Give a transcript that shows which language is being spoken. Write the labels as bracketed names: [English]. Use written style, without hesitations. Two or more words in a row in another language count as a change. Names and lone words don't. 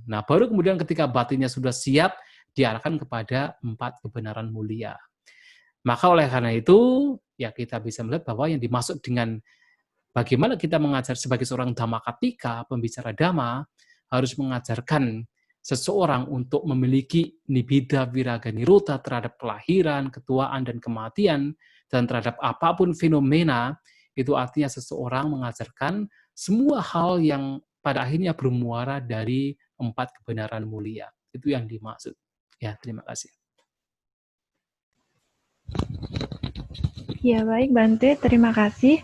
[Indonesian] Nah, baru kemudian ketika batinnya sudah siap, diarahkan kepada 4 kebenaran mulia. Maka oleh karena itu, ya kita bisa melihat bahwa yang dimaksud dengan bagaimana kita mengajar sebagai seorang Dhammakatika, pembicara Dhamma, harus mengajarkan seseorang untuk memiliki [Pali] nibbida, viraga, nirodha [Indonesian] terhadap kelahiran, ketuaan, dan kematian, dan terhadap apapun fenomena, itu artinya seseorang mengajarkan semua hal yang pada akhirnya bermuara dari 4 kebenaran mulia. Itu yang dimaksud. Ya, terima kasih. Ya, baik Bante, terima kasih.